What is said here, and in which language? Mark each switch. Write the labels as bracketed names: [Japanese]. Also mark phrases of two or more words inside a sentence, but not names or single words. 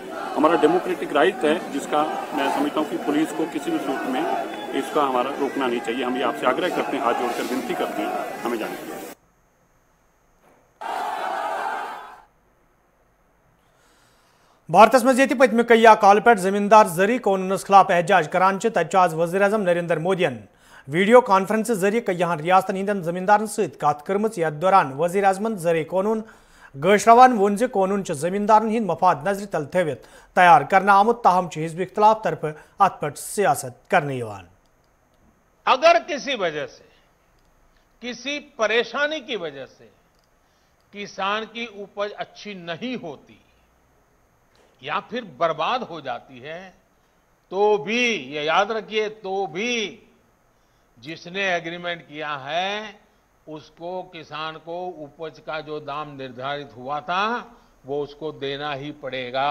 [Hindi] हमारा डेमोक्रेटिक राइट है, जिसका मैं समझता हूँ कि पुलिस को किसी भी सूरत में इसका हमारा रोकना नहीं चाहिए। हम ये आपसे आग्रह करते हैं, हाथ जोड़कर विनती करते हैं, हमें जाने दीजिए। [Kashmiri] भारत मज पत्म कई काल पे जमींदार जरी कानूनस खिलाफ एहजाज करान आज वज़ीर-ए-आज़म नरेंद्र मोदियन वीडियो कॉन्फ्रेंस जरिए कईयान रियासतन हंदन जमींदारन सत कत कर्म। यथ दौरान वज़ीर-ए-आज़मन जरी कानून गशरवान वोन ज कानून जमींदारन हंद मफाद नजर तल थवित तैयार करना आमुत, ताहम हिजब इख्तलाफ तरफ अत पे सियासत करने। [Hindi] अगर किसी वजह से, किसी परेशानी की वजह से किसान की उपज अच्छी नहीं होती या फिर बर्बाद हो जाती है, तो भी ये याद रखिए, तो भी जिसने एग्रीमेंट किया है उसको, किसान को उपज का जो दाम निर्धारित हुआ था वो उसको देना ही पड़ेगा।